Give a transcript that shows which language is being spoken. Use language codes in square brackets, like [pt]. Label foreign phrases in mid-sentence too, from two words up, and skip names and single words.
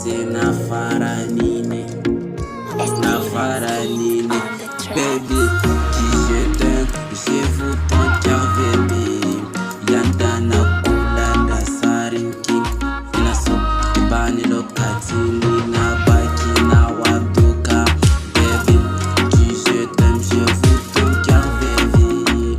[ha] sai na fara ni ne, baby. [fr] Je t'aime, je vous ton cœur, baby. [ha] Yanda na kula da tsarinki, ina so ki bani lokaci ni na baki nawa duka, baby. [fr] Je t'aime, je vous ton cœur, baby.